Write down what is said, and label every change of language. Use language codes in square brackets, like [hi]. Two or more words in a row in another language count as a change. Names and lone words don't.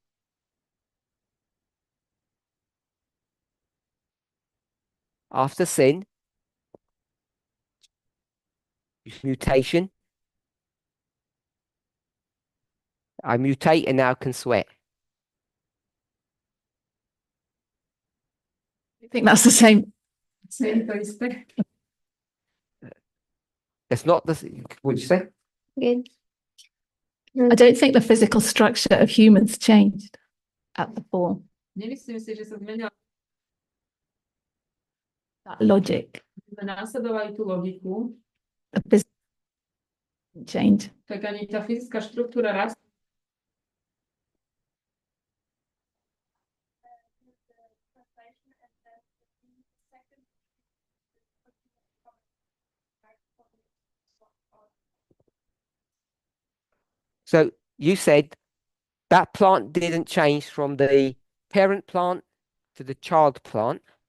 [en] After sin, mutation. I mutate and now can sweat. I think that's the same. [sk] Je to isté. [en] It's not the. What'd you say? Good. I don't think the physical structure of humans changed at the fall. [sk] Nemyslím si, že sa zmenila. [en] That logic, [sk] Sme následovali tú logiku, [en] the physics change. [sk] tak ani tá fyzická štruktúra rastu. [en] So you said that plant didn't change from the parent plant to the child plant.